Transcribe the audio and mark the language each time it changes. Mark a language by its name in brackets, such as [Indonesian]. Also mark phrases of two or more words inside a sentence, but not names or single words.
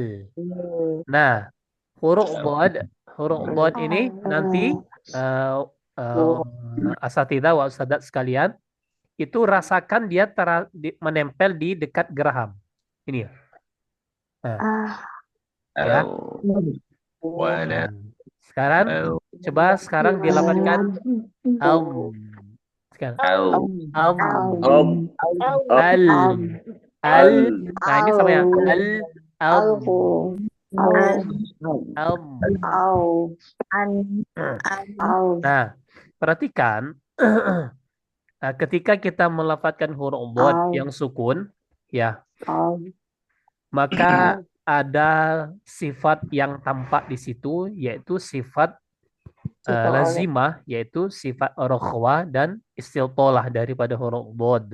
[Indonesian] Nah, huruf bod, huruf bod ini nanti uh, [Arabic] asatidzah wa ustadzat [Indonesian] sekalian itu rasakan dia menempel di dekat geraham. Ini ya. Nah, ya. Au. Wana. Nah, sekarang Au. sekarang dilafadzkan am. Sekarang Au. am, Om. al, al. Al. Nah, ini sama ya. Al, am, am. Nah, perhatikan ketika kita melafadzkan huruf bod yang sukun, ya, maka ada sifat yang tampak di situ, yaitu sifat lazimah, yaitu sifat rokhwa dan istiltolah daripada huruf bod.